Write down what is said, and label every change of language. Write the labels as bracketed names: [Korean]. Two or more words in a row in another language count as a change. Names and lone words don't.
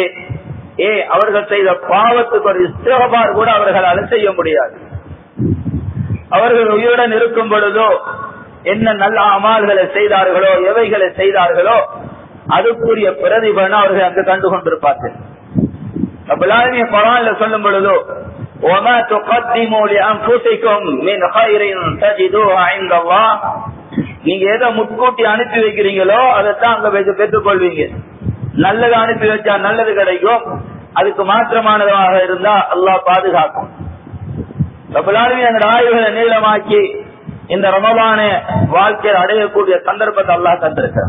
[Tamil] அவர்கள் செய்த பாவத்துக்கு ஒரு இஸ்திக்பார் கூட அவர்களால் செய்ய முடியாது. அவர்கள் உயிருடன் இருக்கும் பொழுதோ என்ன நல்ல அமல்களை செய்தார்களோ, எவைகளை செய்தார்களோ அதுக்குரிய பிரதிபலனை அவர்கள் அங்கு கண்டு கொண்டிருப்பார்கள். [Arabic] رب العالمين [Tamil] குர்ஆன்ல சொல்லும் பொழுதோ [Arabic] وَمَا تُقَدِّمُوا لِأَنفُسِكُمْ مِنْ خَيْرٍ تَجِدُوهُ عِندَ اللَّهِ. [Tamil] நீங்க எதை முன்கூட்டி அனுப்பி வைக்கிறீங்களோ அதைத்தான் அங்க பெற்றுக் கொள்வீங்க. நல்லது அனுப்பி வச்சா நல்லது கிடைக்கும், அதுக்கு மாற்றமானதாக இருந்தா அல்லாஹ் பாதுகாக்கும். [Arabic] رب العالمين [Tamil] அந்த ஆய்வுகளை நீளமாக்கி இந்த ரமலான வாழ்க்கையில் அடையக்கூடிய சந்தர்ப்பத்தை அல்லாஹ் தந்திருக்கிறார்.